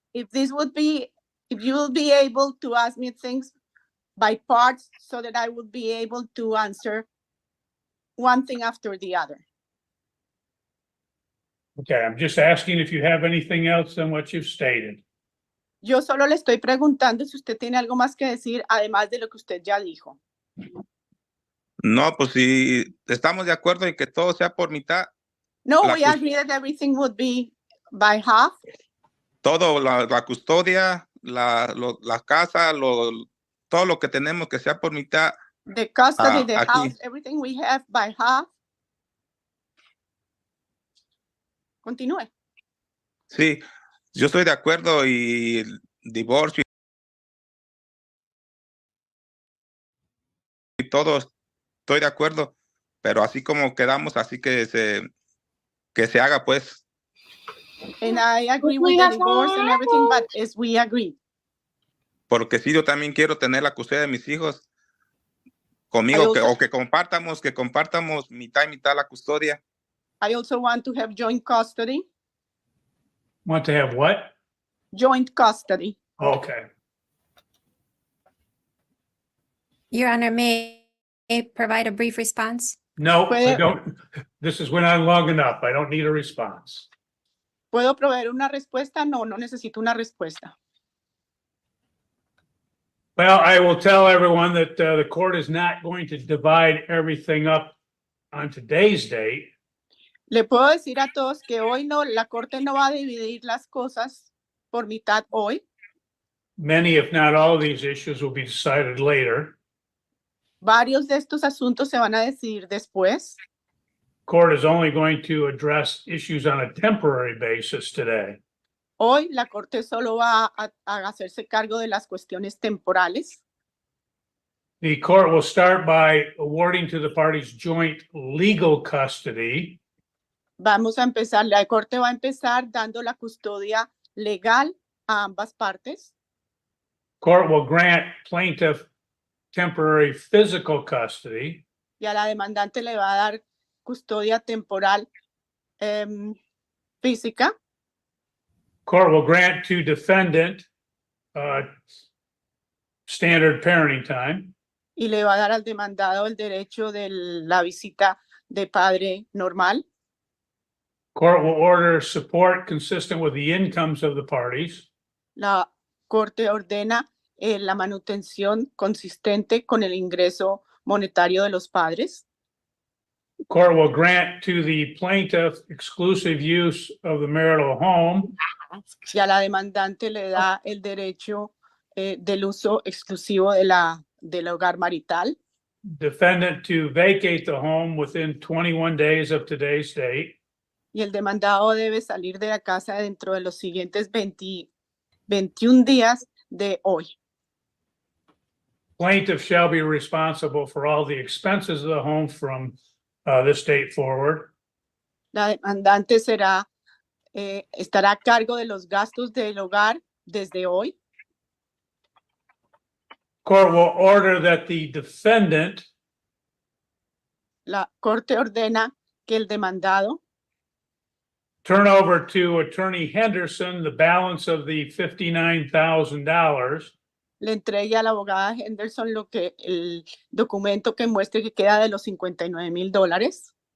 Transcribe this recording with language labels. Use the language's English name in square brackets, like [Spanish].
[English] If you will be able to ask me things by parts so that I would be able to answer one thing after the other. Okay, I'm just asking if you have anything else than what you've stated. [Spanish] Yo solo le estoy preguntando si usted tiene algo más que decir, además de lo que usted ya dijo. No, pues si estamos de acuerdo en que todo sea por mitad. [English] No, we agree that everything would be by half. [Spanish] Todo, la custodia, la casa, todo lo que tenemos que sea por mitad. [English] The custody, the [Spanish] aquí. [English] house, everything we have by half. [Spanish] Continúe. Sí, yo estoy de acuerdo y el divorcio y todo, estoy de acuerdo, pero así como quedamos, así que se haga pues. [English] And I agree We with the have divorce and everything, but as we agree. [Spanish] Porque sí, yo también quiero tener la custodia de mis hijos conmigo, [English] also- [Spanish] que compartamos mitad y mitad la custodia. [English] I also want to have joint custody. Want to have what? Joint custody. Okay. Your Honor, may I provide a brief response? No, I [Spanish] Puede- [English] don't. This has went on long enough. I don't need a response. [Spanish] ¿Puedo proveer una respuesta? No, no necesito una respuesta. [English] Well, I will tell everyone that the court is not going to divide everything up on today's date. [Spanish] Le puedo decir a todos que hoy no, la corte no va a dividir las cosas por mitad hoy. [English] Many, if not all of these issues will be decided later. [Spanish] Varios de estos asuntos se van a decidir después. [English] Court is only going to address issues on a temporary basis today. [Spanish] Hoy la corte solo va a hacerse cargo de las cuestiones temporales. [English] The court will start by awarding to the parties joint legal custody. [Spanish] Vamos a empezar, la corte va a empezar dando la custodia legal a ambas partes. [English] Court will grant plaintiff temporary physical custody. [Spanish] Y a la demandante le va a dar custodia temporal física. [English] Court will grant to defendant standard parenting time. [Spanish] Y le va a dar al demandado el derecho de la visita de padre normal. [English] Court will order support consistent with the incomes of the parties. [Spanish] La corte ordena la manutención consistente con el ingreso monetario de los padres. [English] Court will grant to the plaintiff exclusive use of the marital home. [Spanish] Y a la demandante le da el derecho del uso exclusivo del hogar marital. [English] Defendant to vacate the home within 21 days of today's date. [Spanish] Y el demandado debe salir de la casa dentro de los siguientes 21 días de hoy. [English] Plaintiff shall be responsible for all the expenses of the home from this date forward. [Spanish] La demandante estará a cargo de los gastos del hogar desde hoy. [English] Court will order that the defendant [Spanish] La corte ordena que el demandado [English] turn over to Attorney Henderson the balance of the $59,000. [Spanish] le entregue a la abogada Henderson el documento que muestre que queda de los $59,000.